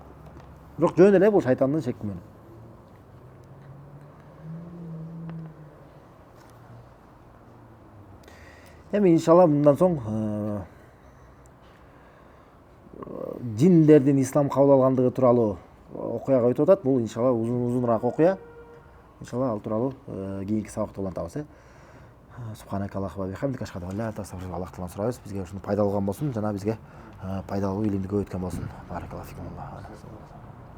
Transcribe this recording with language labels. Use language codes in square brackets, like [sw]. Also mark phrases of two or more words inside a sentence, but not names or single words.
[ky] Бирок жөн эле бул шайтандын шек күмөнү. Эми иншалла мындан соң жиндердин ислам кабыл алгандыгы тууралуу окуяга өтүп атат. Бул иншалла узунураак окуя. Иншалла ал тууралуу кийинки сабакта улантабыз. [ar] سبحانك اللهم وبحمدك أشهد أن لا إله إلا أنت أستغفرك [ky] Аллах таалан сурайбыз. Бизге ушуну пайдалуу болгон болсун, жана бизге пайдалуу илимди көп өткөн болсун. [ar] بارك الله فيكم.